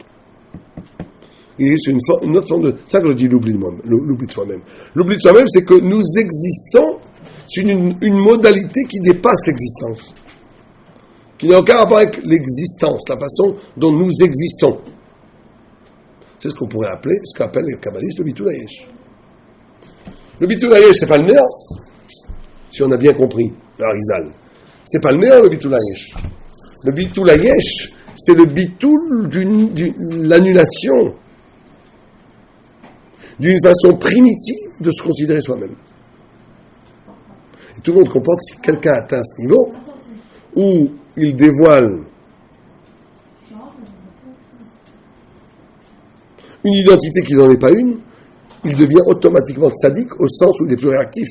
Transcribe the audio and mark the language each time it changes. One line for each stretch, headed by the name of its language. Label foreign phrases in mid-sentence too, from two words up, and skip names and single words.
French: Il est sur une autre forme de... C'est ça que je dis l'oubli de soi-même. L'oubli de soi-même, c'est que nous existons sur une modalité qui dépasse l'existence. Qui n'a aucun rapport avec l'existence, la façon dont nous existons. C'est ce qu'on pourrait appeler, ce qu'appellent les kabbalistes, le
Hebrew: ביטול היש. Le ביטול היש,
French: c'est pas le néant, si on a bien compris, le Harizal. C'est pas le néant, le
Hebrew: ביטול היש. Le ביטול היש,
French: c'est le bitul l'annulation d'une façon primitive de se considérer soi-même. Et tout le monde comprend que si quelqu'un atteint ce niveau, où il dévoile une identité qui n'en est pas une, il devient automatiquement sadique au sens où il est plus réactif.